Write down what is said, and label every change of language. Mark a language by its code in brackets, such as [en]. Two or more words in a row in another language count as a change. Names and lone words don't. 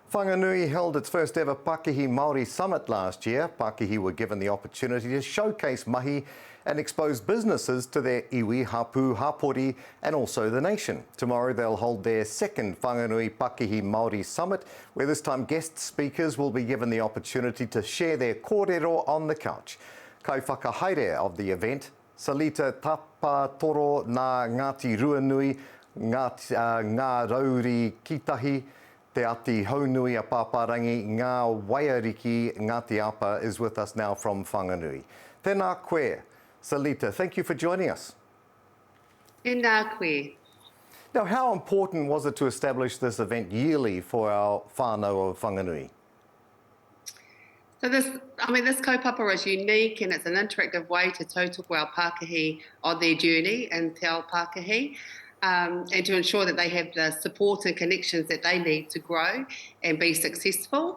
[en] Whanganui held its first ever Pakihi Māori Summit last year. Pakihi were given the opportunity to showcase mahi and expose businesses to their [mi] iwi, hapū, hapori [en] and also the nation. Tomorrow they'll hold their second Whanganui Pakihi Māori Summit, where this time guest speakers will be given the opportunity to share their kōrero on the couch. [mi] Kai whakahaere [en] of the event, Salita Tapatoro [mi] nā Ngāti Ruanui, ngā Rauri Kitahi, Te Ati Haunui a Pāpārangi, ngā Waiariki Ngāti Apa [en] is with us now from Whanganui. [mi] Tēnā koe, [en] Salita, thank you for joining us. [mi] Tēnā koe. [en] Now, how important was it to establish this event yearly for our whānau of Whanganui? So this kaupapa is unique, and it's an interactive way to tautoko our Pākihi on their journey in [mi] Te Ao Pākihi, [en] and to ensure that they have the support and connections that they need to grow and be successful.